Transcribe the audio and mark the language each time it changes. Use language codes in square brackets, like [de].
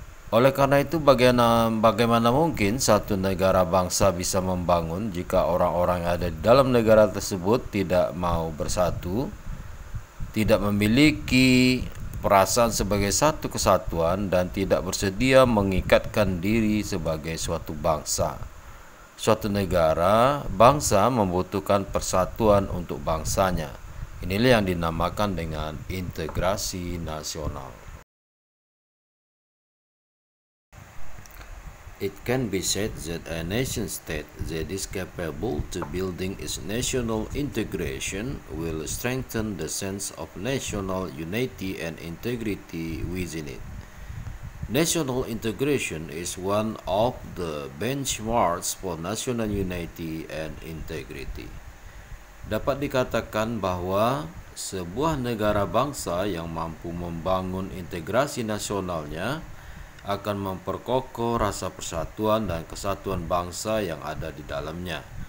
[id] Oleh karena itu, bagaimana mungkin satu negara bangsa bisa membangun jika orang-orang yang ada di dalam negara tersebut tidak mau bersatu, tidak memiliki perasaan sebagai satu kesatuan, dan tidak bersedia mengikatkan diri sebagai suatu bangsa. Suatu negara bangsa membutuhkan persatuan untuk bangsanya. Inilah yang dinamakan dengan integrasi nasional. [en] It can be said that a nation state that is capable to building its national integration will strengthen the sense of national unity and integrity within it. National integration is one of the benchmarks for national unity and integrity. [id] Dapat dikatakan bahwa sebuah negara bangsa yang mampu membangun integrasi nasionalnya akan memperkokoh rasa persatuan dan kesatuan bangsa yang ada di dalamnya.